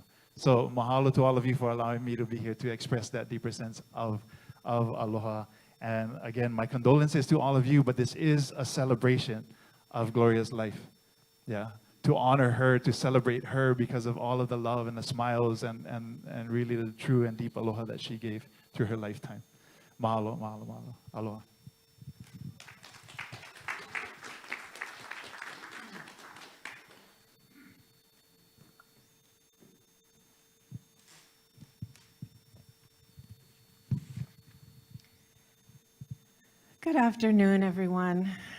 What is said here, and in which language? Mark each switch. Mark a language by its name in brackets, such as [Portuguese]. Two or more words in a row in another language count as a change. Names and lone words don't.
[English] So mahalo to all of you for allowing me to be here to express that deeper sense of aloha. And again, my condolences to all of you, but this is a celebration of Gloria's life. Yeah, to honor her, to celebrate her because of all of the love and the smiles and really the true and deep aloha that she gave through her lifetime. [Hawaiian] Mahalo, mahalo, mahalo. Aloha. [English] Good afternoon, everyone.